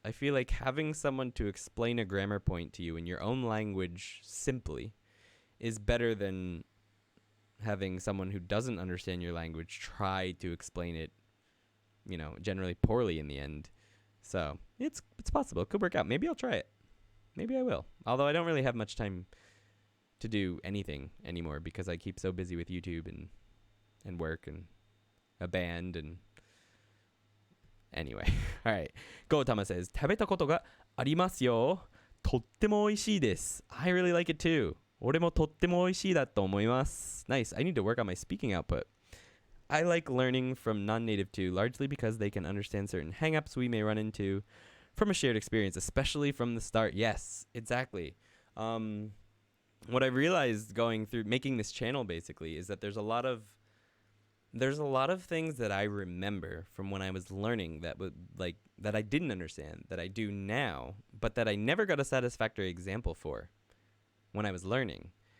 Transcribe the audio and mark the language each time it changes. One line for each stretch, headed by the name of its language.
English: I feel like having someone to explain a grammar point to you in your own language simply is better than having someone who doesn't understand your language try to explain it, generally poorly in the end. So it's possible. It could work out. Maybe I'll try it. Maybe I will. Although I don't really have much time to do anything anymore because I keep so busy with YouTube and work and a band and anyway. All right. Gotama says,
Japanese: 食べたことがありますよ。とっても美味しいです。
English: I really like it too.
Japanese: 俺もとっても美味しいだと思います。
English: Nice. I need to work on my speaking output. I like learning from non-native too, largely because they can understand certain hang-ups we may run into from a shared experience, especially from the start. Yes, exactly. What I realized going through making this channel basically is that there's a lot of things that I remember from when I was learning that I didn't understand, that I do now, but that I never got a satisfactory example for when I was learning.